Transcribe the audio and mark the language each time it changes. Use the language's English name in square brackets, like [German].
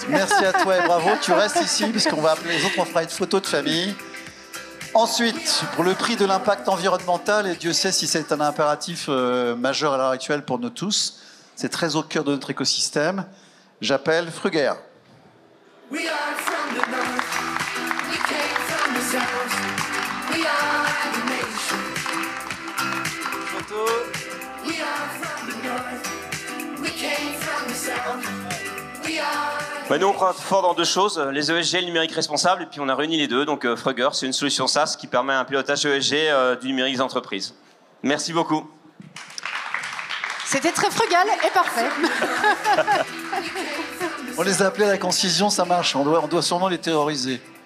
[French] Merci à toi et bravo. Tu restes ici puisqu'on va appeler les autres, on fera une photo de famille. Ensuite, pour le prix de l'impact environnemental, et Dieu sait si c'est un impératif majeur à l'heure actuelle pour nous tous, c'est très au cœur de notre écosystème, j'appelle Fruger. [English] We are from the north, we came from the south, we are the nation. Photo. We are from the north, we came from the south, we are... [French] Nous, on croit fort dans 2 choses, les ESG et le numérique responsable, et puis on a réuni les 2. Donc Fruger, c'est une solution SaaS qui permet un pilotage ESG du numérique d'entreprise. Merci beaucoup. C'était très frugal et parfait. On les a appelés à la concision, ça marche. On doit sûrement les terroriser.